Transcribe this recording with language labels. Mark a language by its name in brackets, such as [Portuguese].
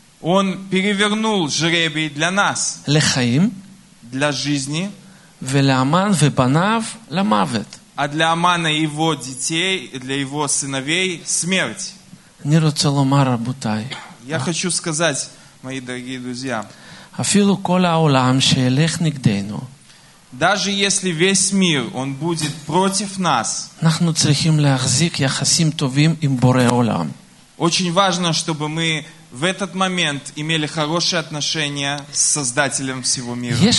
[Russian] Он перевернул жребий для нас. [Hebrew] לחיים. [Russian] Для жизни. [Hebrew] ולאמן ובניו למוות. [Russian] А для Амана и его детей, для его сыновей смерть. [Hebrew] אני רוצה לומר, רבותיי. [Russian] Я хочу сказать, мои дорогие друзья. [Hebrew] אפילו כל העולם שילך נגדנו. [Russian] Даже если весь мир, он будет против нас, очень важно, чтобы мы в этот момент имели хорошие отношения с Создателем всего мира.